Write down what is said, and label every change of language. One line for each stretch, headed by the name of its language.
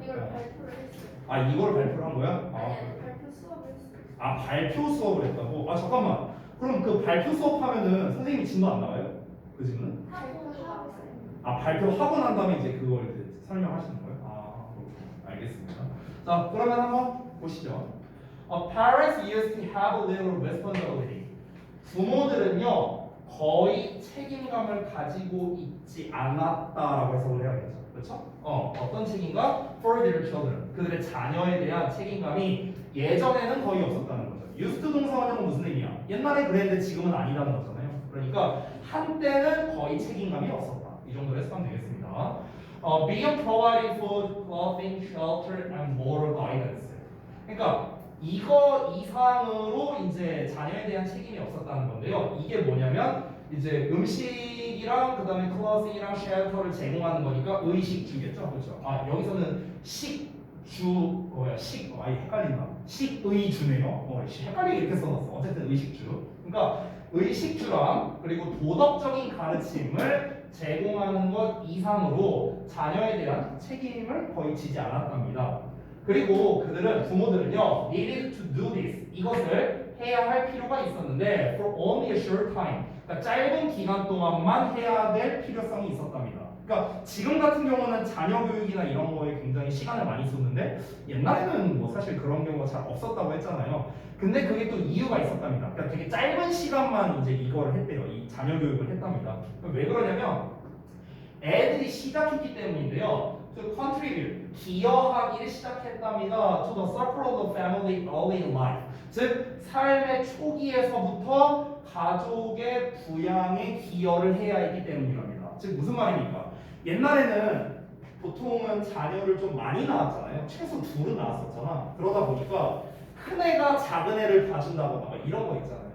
Korean: 이걸 발표를 했어요. 이걸 발표를 한 거야? 아니 발표 수업을 했어요. 발표 수업을 했다고? 잠깐만. 그럼 그 발표 수업 하면은 선생님이 진도 안 나와요? 그 질문은? 발표도 하고 있어요. 발표하고 난 다음에 이제 그걸 이제 설명하시는 거예요? 그렇군요. 알겠습니다. 자, 그러면 한번 보시죠.
English: Parents used to have a little responsibility.
Korean: 부모들은요 거의 책임감을 가지고 있지 않았다라고 해석을 해야겠죠. 그렇죠? 어떤 책임감?
English: For their children.
Korean: 그들의 자녀에 대한 책임감이 예전에는 거의 없었다는 거죠. used 동사 원형은 무슨 의미야? 옛날에 그랬는데 지금은 아니라는 거잖아요. 그러니까 한때는 거의 책임감이 없었다. 이 정도로 해석하면 되겠습니다.
English: Being provided food, clothing, shelter, and moral guidance.
Korean: 그러니까 이거 이상으로 이제 자녀에 대한 책임이 없었다는 건데요. 이게 뭐냐면 이제 음식이랑 그다음에 클로싱이랑 쉘터를 제공하는 거니까 의식주겠죠, 그렇죠? 여기서는 식주 헷갈린다. 식의주네요. 헷갈리게 이렇게 써놨어. 어쨌든 의식주. 그러니까 의식주랑 그리고 도덕적인 가르침을 제공하는 것 이상으로 자녀에 대한 책임을 거의 지지 않았답니다. 그리고 그들은 부모들은요
English: needed to do this
Korean: 이것을 해야 할 필요가 있었는데
English: for only a short time
Korean: 그러니까 짧은 기간 동안만 해야 될 필요성이 있었답니다. 그러니까 지금 같은 경우는 자녀 교육이나 이런 거에 굉장히 시간을 많이 썼는데 옛날에는 뭐 사실 그런 경우가 잘 없었다고 했잖아요. 근데 그게 또 이유가 있었답니다. 그러니까 되게 짧은 시간만 이제 이걸 했대요. 이 자녀 교육을 했답니다. 왜 그러냐면 애들이 시작했기 때문인데요.
English: To contribute,
Korean: 기여하기를 시작했답니다.
English: To the circle of the family early in life.
Korean: 즉 삶의 초기에서부터 가족의 부양에 기여를 해야 했기 때문이랍니다. 즉 무슨 말입니까? 옛날에는 보통은 자녀를 좀 많이 낳았잖아요. 최소 둘은 낳았었잖아. 그러다 보니까 큰 애가 작은 애를 봐준다거나 막 이런 거 있잖아요.